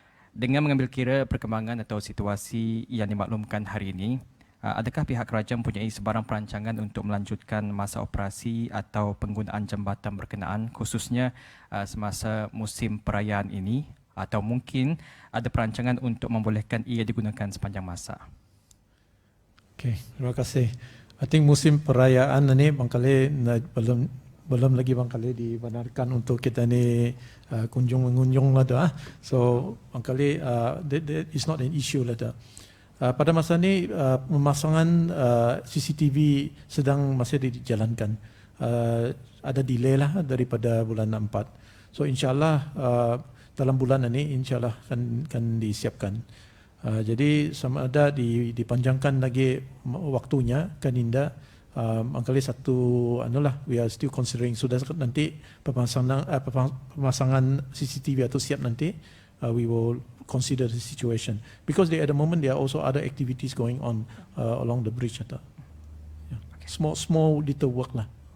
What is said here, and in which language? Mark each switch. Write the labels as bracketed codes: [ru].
[ms] Dengan mengambil kira perkembangan atau situasi yang dimaklumkan hari ini, adakah pihak kerajaan mempunyai sebarang perancangan untuk melanjutkan masa operasi atau penggunaan jambatan berkenaan khususnya semasa musim perayaan ini, atau mungkin ada perancangan untuk membolehkan ia digunakan sepanjang masa? Okay, terima kasih. [en] I think [ms] musim perayaan ini bangkali belum lagi bangkali dibenarkan untuk kita ni mengunjung lah tu. [en] So bangkali that is not an issue lah tu. [ms] Pada masa ni pemasangan CCTV sedang masih dijalankan. Ada delay lah daripada bulan 4. So insyaAllah dalam bulan ini insyaAllah akan disiapkan. Jadi sama ada dipanjangkan lagi waktunya kan indah. Angkali satu [en] we are still considering [ms] sudah nanti pemasangan CCTV atau siap nanti [en] we will consider the situation because at the moment there are also other activities going on along the bridge atau small little work lah.